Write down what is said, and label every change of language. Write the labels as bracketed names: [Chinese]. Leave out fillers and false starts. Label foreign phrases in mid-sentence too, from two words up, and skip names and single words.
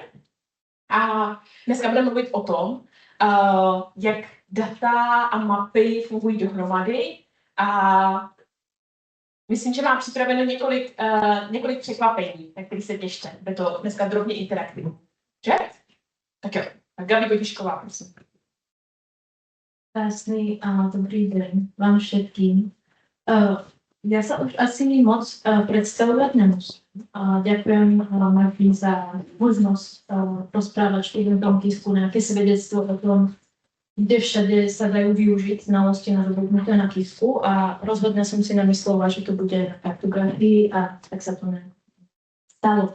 [Czech] A dneska budeme mluvit o tom, jak data a mapy fungují dohromady a myslím, že mám připraveno několik překvapení, na které se těšte. Bude to dneska drobně interaktivní. Že? Tak jo. Tak Gabi Kotišková, prosím. [Slovak] Krásny a dobrý deň vám všetkým. Ja sa už asi moc predstavovať nemusím. Ďakujem Martin za možnosť rozprávať študentom KISKu nejaké svedectvo o tom, kde všade sa dajú využiť znalosti nadobudnuté na KISKu a rozhodne som si namyslela, že to bude na kartografii a tak sa to stalo.